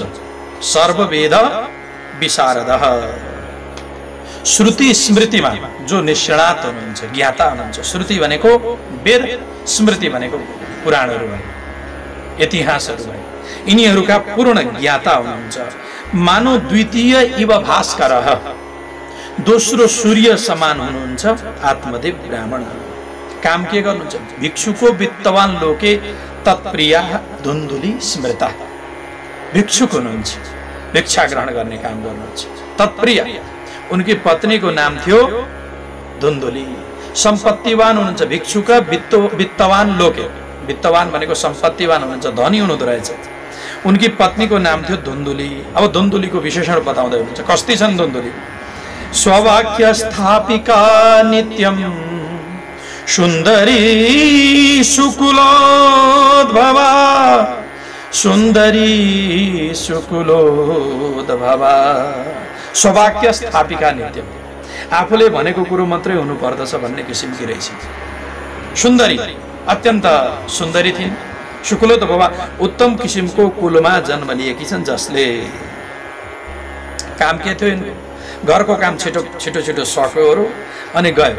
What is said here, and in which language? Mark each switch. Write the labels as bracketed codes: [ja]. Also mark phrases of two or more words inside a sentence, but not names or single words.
[sa] सर्ववेद विशारदः। [ne] श्रुति स्मृतिमा जो निष्णात हुनुहुन्छ, ज्ञाता हुनुहुन्छ। श्रुति भनेको वेद, स्मृति भनेको पुराणहरू भयो, इतिहासहरू भयो। यिनीहरूका पूर्ण ज्ञाता हुनुहुन्छ। [sa] मानव द्वितीय इव भास्करः, [ne] दोस्रो सूर्य समान हुनुहुन्छ आत्मदेव ब्राह्मण। काम के गर्नुहुन्छ? [sa] भिक्षुको वित्तवान लोके तत्प्रिया धुन्धुली स्मृता। [ne] भिक्षुक हुनुहुन्छ, भिक्षा ग्रहण गर्ने काम गर्नुहुन्छ। तत्प्रिया, उनकी पत्नीको नाम थियो धुन्धुली। सम्पत्तिवान हुनुहुन्छ भिक्षुक, [sa] वित्तवान लोके। [ne] वित्तवान भनेको सम्पत्तिवान हुनुहुन्छ, धनी हुनुहुँदो रहेछ। उनकी पत्नीको नाम थियो धुन्धुली। अब धुन्धुलीको विशेषण बताउँदै हुनुहुन्छ। कस्ती छन् धुन्धुली? [sa] स्ववाक्य स्थापिका नित्यम सुन्दरी सुकुलोद्भवा, सुन्दरी सुकुलोद्भवा। स्ववाक्य स्थापिका नित्यम, [ne] आफूले भनेको कुरो मात्रै हुनुपर्दछ भन्ने किसिमकी रहेछ। सुन्दरी, अत्यन्त सुन्दरी थिइन्। सुकुलोद्भवा, उत्तम किसिमको कुलमा जन्म लिएकी छन्, जसले काम के थियो? घरको काम छिटो छिटो छिटो सक्योहरू अनि गयो।